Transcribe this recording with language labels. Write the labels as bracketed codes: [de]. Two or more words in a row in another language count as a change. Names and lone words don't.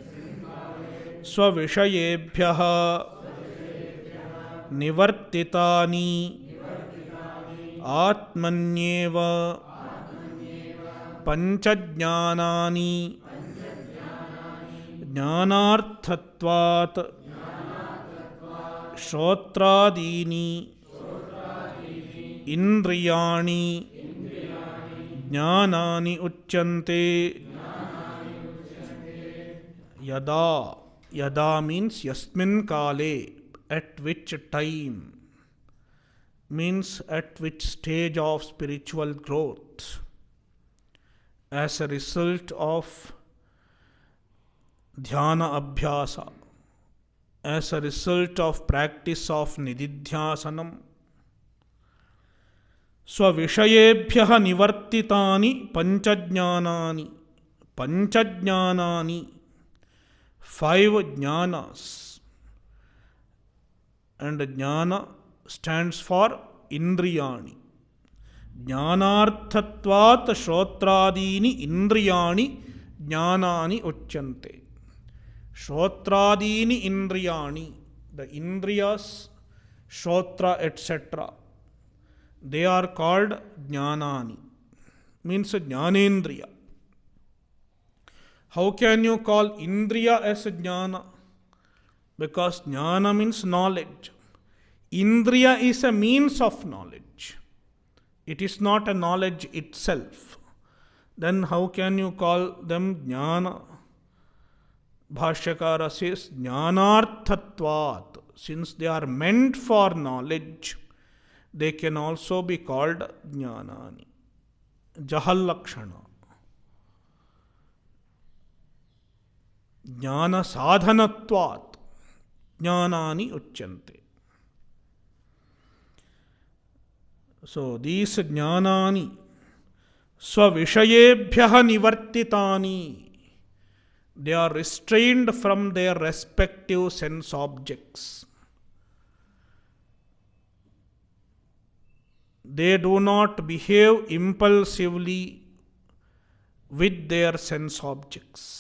[sa] स्वविषयेभ्यः निवर्तितानि आत्मन्येव पञ्चज्ञानानि ज्ञानार्थत्वात् इंद्रियाणि ज्ञानानि उच्यन्ते. Yada. [en] Yada means [sa] यस्मिन् काले. [en] At which time. Means at which stage of spiritual growth. As a result of [sa] ध्यान अभ्यास. [en] As a result of practice of nididhyasanam. [sa] स्वविषयेभ्यः निवर्तितानि पञ्चज्ञानानि. Panchajnanani. 5 jnanas. [en] And jnana stands for indriyani. [sa] ज्ञानार्थत्वात् श्रोत्रादीनि इन्द्रियाणि ज्ञानानि उच्यन्ते. श्रोत्रादीनि इन्द्रियाणि, [en] the indriyas, shotra, etc., they are called jnanani, means jnanendriya. How can you call indriya as jnana? Because jnana means knowledge. Indriya is a means of knowledge. It is not a knowledge itself. Then how can you call them jnana? Bhashyakara says jnanarthatvat. Since they are meant for knowledge, they can also be called jnanani. [sa] जहल्लक्षणा। ज्ञान साधनत्वात्. ज्ञानानि उच्यन्ते. [en] So these [sa] ज्ञानानि स्वविषयेभ्यः निवर्तितानि. [en] They are restrained from their respective sense objects. They do not behave impulsively with their sense objects.